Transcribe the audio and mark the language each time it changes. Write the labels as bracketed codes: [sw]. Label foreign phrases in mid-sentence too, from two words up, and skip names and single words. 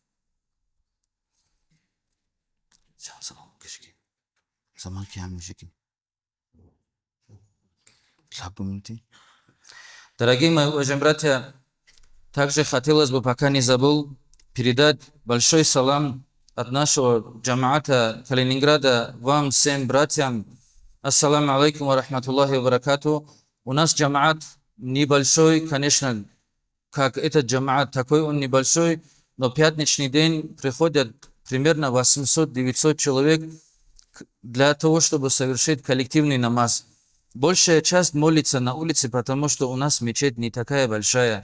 [ru] Дорогие мои уважаемые братья, также хотелось бы, пока не забыл, передать большой салам от нашего джамаата Калининграда вам всем братьям. [ar] السلام عليكم ورحمة الله وبركاته. [ru] У нас джамаат небольшой, конечно, как этот джамаат, такой он небольшой, но пятничный день приходят примерно 800-900 человек для того, чтобы совершить коллективный намаз. Большая часть молится на улице, потому что у нас мечеть не такая большая.